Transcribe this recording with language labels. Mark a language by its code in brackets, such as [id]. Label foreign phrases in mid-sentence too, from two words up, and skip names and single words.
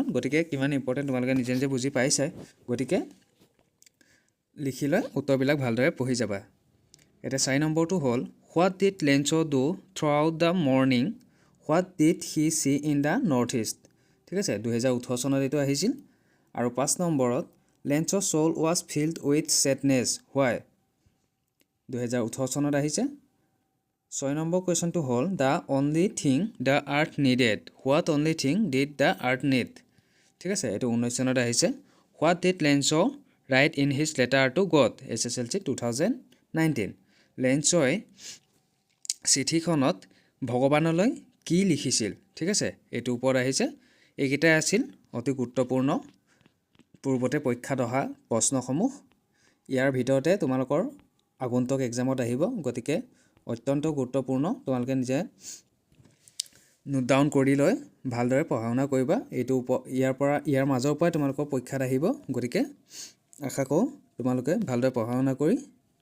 [as] গতিকে কিমান ইম্পৰ্টেণ্ট তোমালোকে নিজে বুজি পাইছাই। গতিকে লিখি লৈ উত্তৰবিলাক ভালদৰে পঢ়ি যাবা। এতিয়া 4 নম্বৰটো হ'ল [en] What did Lencho do throughout the morning, what did he see in the north east. [as] ঠিক আছে 2018 চনত এইটো আহিছিল আৰু 5 নম্বৰত লেঞ্চৰ [en] soul was filled with sadness why [as] 2018 চনত আহিছে 6 নম্বৰ কুৱেশ্যনটো হ'ল [en] the only thing the earth needed what only thing did the earth need [as] ঠিক আছে এইটো 19 চনত আহিছে [en] what did লেঞ্চৰ write in his letter to God SSLC [as] 2019 লেঞ্চই চিঠিখনত ভগৱানলৈ কি লিখিছিল ঠিক আছে এইটো ওপৰত আহিছে এইকেইটাই আছিল অতি গুৰুত্বপূৰ্ণ পূৰ্বতে পৰীক্ষাত অহা প্ৰশ্নসমূহ ইয়াৰ ভিতৰতে তোমালোকৰ আগন্তুক এক্সামত আহিব গতিকে অত্যন্ত গুৰুত্বপূৰ্ণ তোমালোকে নিজে [en] note down [as] কৰি লৈ ভালদৰে পঢ়া শুনা কৰিবা এইটো ইয়াৰ মাজৰ পৰাই তোমালোকৰ পৰীক্ষাত আহিব গতিকে আশা কৰোঁ তোমালোকে ভালদৰে পঢ়া শুনা কৰি